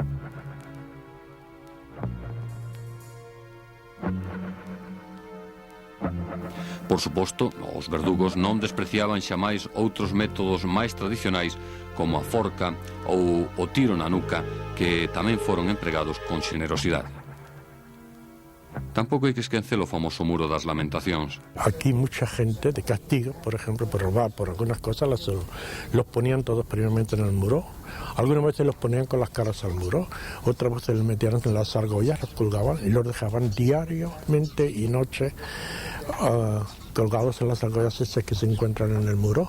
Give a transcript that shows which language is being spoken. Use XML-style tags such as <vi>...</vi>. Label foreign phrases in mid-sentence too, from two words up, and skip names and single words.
<gl>Por suposto, os verdugos non despreciaban xamais outros métodos máis tradicionais como a forca ou o tiro na nuca, que tamén foron empregados con xenerosidade. Tampouco hai que esquecer o famoso muro das lamentacións.</gl> <es>Aquí mucha gente de castigo, por ejemplo, por robar, por algunas cosas, los ponían todos primeramente en el muro. Algunas veces los ponían con las caras al muro, otras veces los metían en las argollas, los colgaban y los dejaban diariamente y noche colgados en las argollas esas que se encuentran en el muro.</es>